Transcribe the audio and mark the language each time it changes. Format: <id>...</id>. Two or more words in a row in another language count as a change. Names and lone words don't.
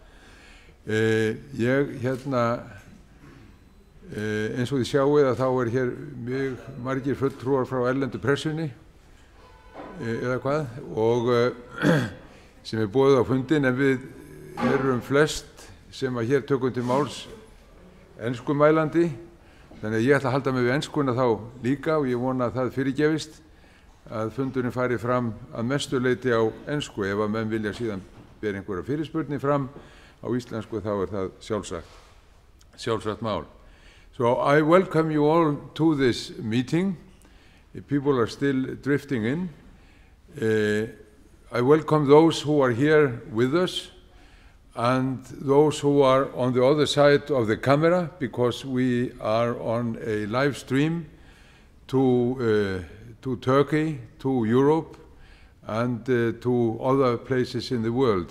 <is>Eins og þið sjáið að þá hér mjög margir fulltrúar frá erlendu pressunni, eða hvað, og sem boðið á fundin, en við erum flest sem að hér tökum til máls enskumælandi. Þannig að ég ætla að halda mig við enskuna þá líka og ég vona að það fyrirgefist að fundurinn fari fram að mestu leyti á ensku. Ef að menn vilja síðan bera einhverja fyrirspurni fram á íslensku þá það sjálfsagt mál.</is> <en>So I welcome you all to this meeting. People are still drifting in. I welcome those who are here with us and those who are on the other side of the camera, because we are on a live stream to Turkey, to Europe, and to other places in the world.</en>